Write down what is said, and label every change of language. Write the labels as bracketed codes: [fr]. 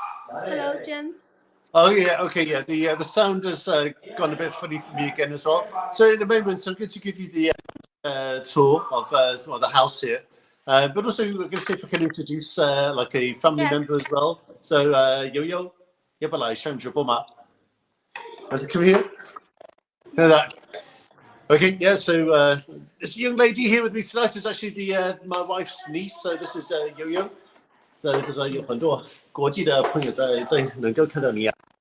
[en] Hello, James. Oh yeah, okay, yeah. The sound has gone a bit funny for me again as well. So in a moment, I'm going to give you the tour of the house here, but also we're going to see if we can introduce like a family member as well. [zh] So Yo Yo, 要不要来上直播吗? [en] Want to come here? Hear that? Okay, yeah. So this young lady here with me tonight is actually my wife's niece. So this is Yo Yo. [zh] So 就是有很多国际的朋友在能够看到你啊。